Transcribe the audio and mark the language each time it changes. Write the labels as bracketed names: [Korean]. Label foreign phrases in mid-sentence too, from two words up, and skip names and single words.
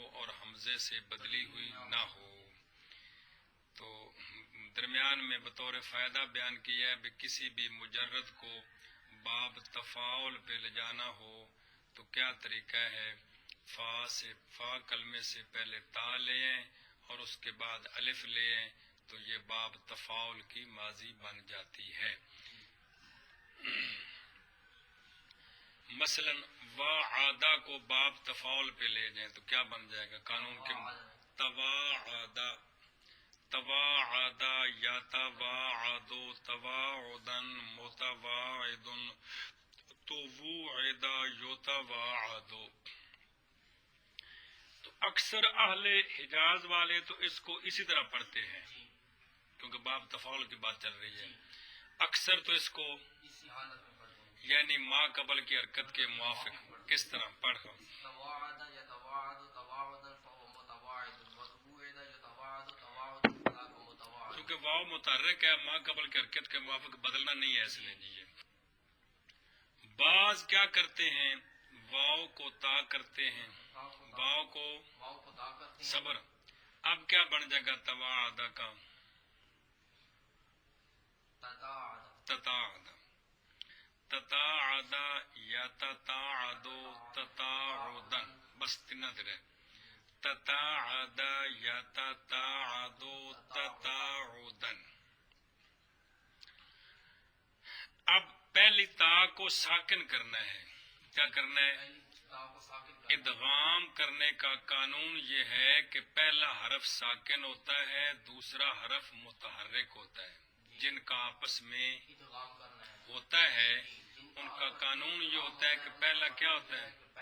[Urdu] اور حمزے سے بدلی ہوئی نہ ہو، تو درمیان میں بطور فائدہ بیان کیا ہے کہ کسی بھی مجرد کو باب تفاعل پہ لے جانا ہو تو کیا طریقہ ہے، فا کلمے سے پہلے تا لیں اور اس کے بعد الف لیں تو یہ باب تفاعل کی ماضی بن جاتی ہے۔ مثلا وعدہ کو باب تفاعل پہ لے جائیں تو کیا بن جائے گا، قانون کے تواعدہ، [Arabic] تواعدہ یا تواعدو تواعدن متواعدن توعدہ یتواعدو۔ [Urdu] تو اکثر اہل حجاز والے تو اس کو اسی طرح پڑھتے ہیں کیونکہ باب تفاعل کی بات چل رہی ہے، اکثر تو اس کو یعنی ما قبل کی حرکت کے موافق کس طرح پڑھ کیونکہ واو متحرک ہے، ما قبل کی حرکت کے موافق بدلنا نہیں ہے، اس لیے جی یہ بعض کیا کرتے ہیں واو کو تا کرتے ہیں، واو کو صبر، اب کیا بن جائے گا تواعدہ کا تتاعدہ، [Arabic] تتاعدہ یا تتاعدو تتاعدن، [Urdu] بس تینہ درے، [Arabic] تتاعدہ یا تتاعدو تتاعدن۔ [Urdu] اب پہلی تا کو ساکن کرنا ہے، کیا کرنا ہے، ادغام کرنے کا قانون یہ ہے کہ پہلا حرف ساکن ہوتا ہے، دوسرا حرف متحرک ہوتا ہے، جن کا آپس میں ہوتا ہے ان کا قانون یہ ہوتا ہے کہ پہلا کیا ہوتا ہے،